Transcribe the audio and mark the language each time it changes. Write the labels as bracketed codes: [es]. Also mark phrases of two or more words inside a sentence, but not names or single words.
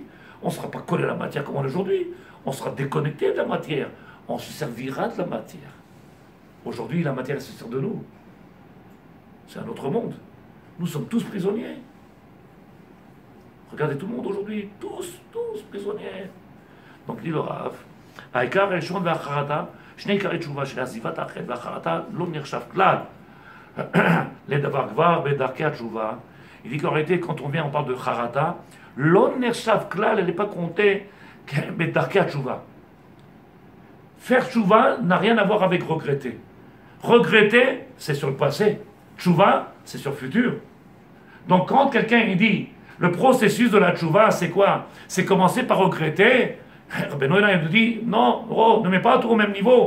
[fr] On ne sera pas collé à la matière comme on est aujourd'hui. On sera déconnecté de la matière. On se servira de la matière. Aujourd'hui, la matière se sert de nous. C'est un autre monde. Nous sommes tous prisonniers. Regardez tout le monde aujourd'hui, tous prisonniers. Donc dit le Rav, [he] העיקר הראשון והחרטה, שני עיקרי תשובה של עזיבת החטא והחרטה לא נחשב כלל לדבר כבר בדרכי התשובה. [fr] Il dit qu'en réalité, quand on vient, on parle de charata, [he] לא נחשב כלל, [fr] elle n'est pas comptée [he] בדרכי תשובה. [fr] Faire Tshuva n'a rien à voir avec regretter. Regretter, c'est sur le passé. Tshuva, c'est sur le futur. Donc quand quelqu'un il dit, le processus de la Tshuva, c'est quoi? C'est commencer par regretter. Rabbeinu il nous dit, non, oh, ne mets pas tout au même niveau.